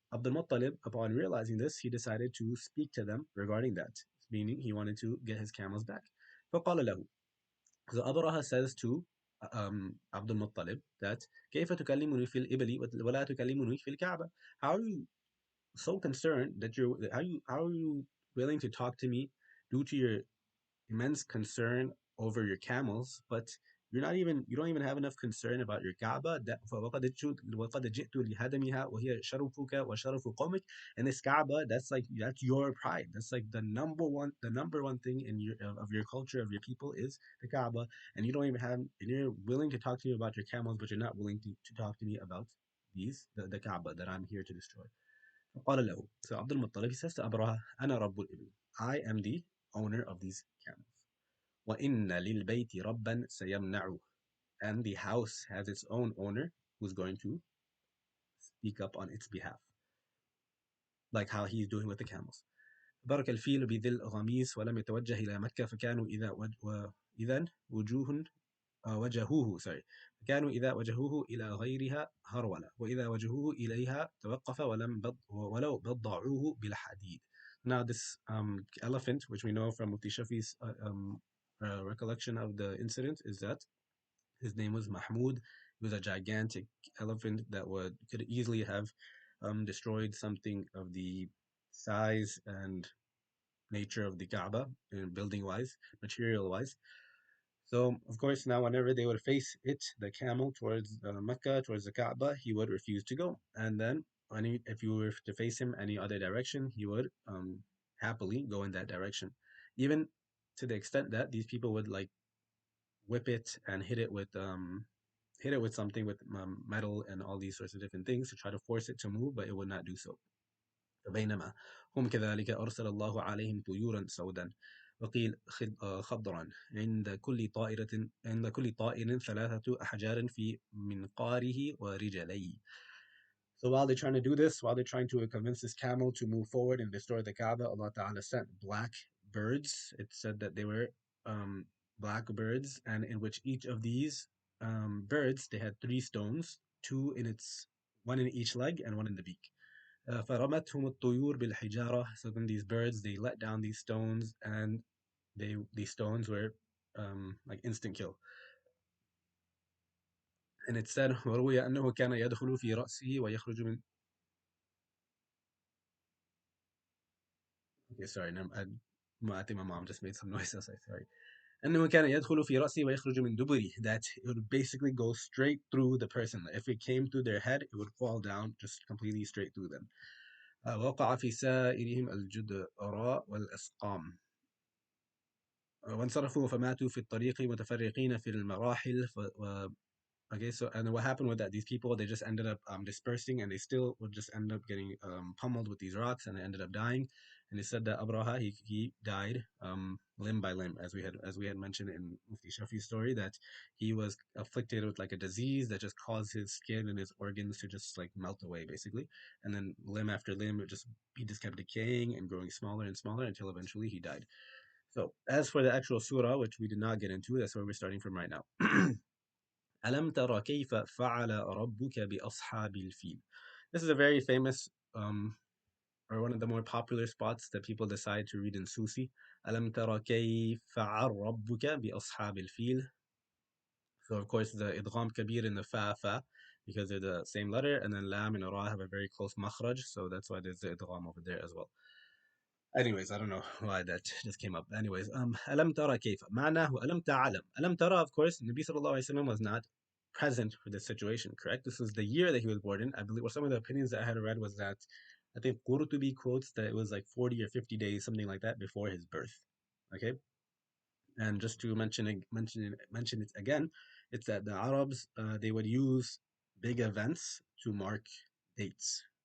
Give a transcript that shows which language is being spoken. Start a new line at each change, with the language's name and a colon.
English: Abdul Muttalib, upon realizing this, he decided to speak to them regarding that, meaning he wanted to get his camels back.
Arabic: فقال له.
English: So Abraha says to Abdul Muttalib that
Arabic: كيف تكلمني في الإبل ولا تكلمني في الكعبة?
English: How are you so concerned that how are you willing to talk to me due to your immense concern over your camels, but you don't even have enough concern about your Kaaba. That
Arabic: وَقَدْ جِئْتُ لِهَدَمِهَا وَهِيَ شَرَفُكَ وَشَرَفُ قَوْمِكَ.
English: And this Kaaba, that's your pride. That's like the number one thing in your of your culture, of your people, is the Kaaba. And you don't even have and you're willing to talk to me about your camels, but you're not willing to talk to me about the Kaaba that I'm here to destroy.
Arabic: فقال له.
English: So Abdul Muttalib, he says to Abraha,
Arabic: أنا رب الإبل.
English: I am the owner of these camels.
Arabic: وَإِنَّ لِلْبَيْتِ رَبًّا سَيَمْنَعُهُ.
English: And the house has its own owner who's going to speak up on its behalf, like how he's doing with the camels.
Arabic: بارك الفيل بذي الغميس ولم يتوجه إلى مكة فكانوا إذا وجوه وجهوه
English: sorry
Arabic: كانوا إذا وجهوه إلى غيرها هرولة وإذا وجهوه إليها توقف ولو بضعوه بالحديد.
English: Now this elephant, which we know from Mufti Shafi's recollection of the incident, is that his name was Mahmud. He was a gigantic elephant that could easily have destroyed something of the size and nature of the Kaaba, building wise, material wise. So, of course, now whenever they would face it, the camel, towards Mecca, towards the Kaaba, he would refuse to go. And then, if you were to face him any other direction, he would happily go in that direction. Even to the extent that these people would like whip it and hit it with something with metal and all these sorts of different things to try to force it to move, but it would not do so.
Arabic: فبينما هم كذلك أرسل الله عليهم طيورا سودا وقيل خضرا عند كل طائر ثلاثة أحجار في منقاره ورجليه.
English: So while they're trying to do this, while they're trying to convince this camel to move forward and destroy the Kaaba, Allah Ta'ala sent black birds. It said that they were um, black birds, and in which each of these birds, they had three stones, one in each leg and one in the beak.
Arabic: فرمتهم الطيور بالحجارة.
English: So then these birds, they let down these stones, and these stones were like instant kill. And it said
Arabic: وروي أنه كان يدخل في رأسه ويخرج من.
English: Okay, sorry, I think my mom just made some noise. I was like, sorry.
Arabic: أنه كان يدخل في رأسه ويخرج من دبره.
English: That it would basically go straight through the person. If it came through their head, it would fall down just completely straight through them.
Arabic: وقع في سائرهم الجدراء والأسقام. وانصرفوا فماتوا في الطريق متفرقين في المراحل.
English: Okay, so and what happened with that? These people, they just ended up dispersing, and they still would just end up getting pummeled with these rocks, and they ended up dying. And it said that Abraha, he died limb by limb, as we had mentioned in Mufti Shafi's story, that he was afflicted with like a disease that just caused his skin and his organs to just like melt away, basically. And then limb after limb, he just kept decaying and growing smaller and smaller until eventually he died. So as for the actual surah, which we did not get into, that's where we're starting from right now.
Arabic: ألم تر كيف فعل ربك بأصحاب الفيل.
English: This is a very famous or one of the more popular spots that people decide to read in Susi.
Arabic: ألم تر كيف فعل ربك بأصحاب الفيل.
English: So of course the idgham kabir in the fa because they're the same letter, and then lam and ra have a very close makhraj, so that's why there's the idgham over there as well. Anyways, I don't know why that just came up. Anyways,
Arabic: ألم ترى كيف معناه ألم تعلم. ألم ترى,
English: of course, Nabi sallallahu alaihi wasallam was not present for this situation, correct? This was the year that he was born in. I believe, or some of the opinions that I had read was that I think Qurtubi quotes that it was like 40 or 50 days, something like that, before his birth. Okay, and just to mention it again, it's that the Arabs they would use big events to mark dates.